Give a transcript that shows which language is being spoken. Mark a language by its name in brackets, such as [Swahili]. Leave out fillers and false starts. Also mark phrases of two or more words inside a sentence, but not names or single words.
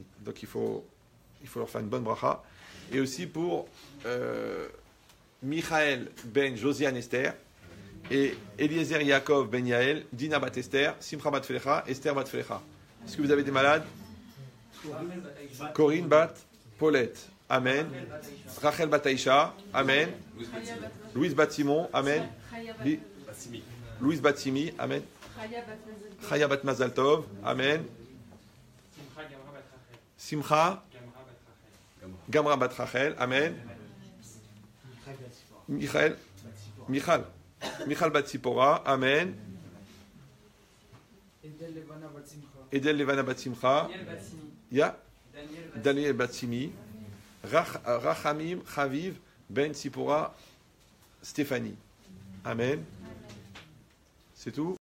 [French] Donc il faut leur faire une bonne bracha. Et aussi pour Michael Ben Josiane Esther, et Eliezer Yaakov Ben Yael, Dina Bat Esther, Simcha Bat Felecha, Esther Bat Felecha. Est-ce que vous avez des malades? Corinne Bat Paulette, Amen. Rachel Bat Aïcha, Amen. Louise Bat Simon, Amen. Louise Bat Simi, Amen. Chaya Bat Mazal Tov, Amen. Simcha Gamra Bat Rachel, Amen. Michal Bat Sipora, Amen. Edel Levana Bat Simcha, Daniel Bat Simi, Rachamim Chaviv Ben Sipora Stéphanie. Amen. C'est tout.